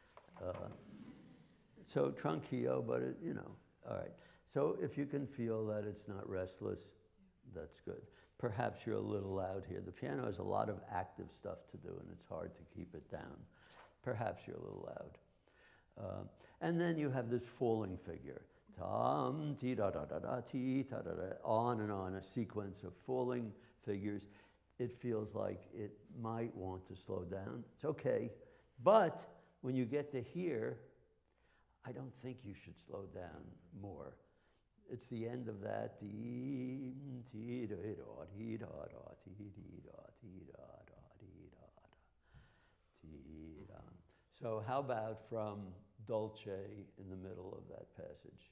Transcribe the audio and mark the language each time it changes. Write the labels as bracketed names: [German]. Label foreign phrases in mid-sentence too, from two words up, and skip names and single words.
[English] So tranquillo, but it, you know, all right. So if you can feel that it's not restless, that's good. Perhaps you're a little loud here. The piano has a lot of active stuff to do, and it's hard to keep it down. Perhaps you're a little loud. And then you have this falling figure. Tam, ti da da da da, ti da da da, on and on, a sequence of falling figures. It feels like it might want to slow down. It's okay. But when you get to here, I don't think you should slow down more. It's the end of that. So how about from Dolce in the middle of that passage?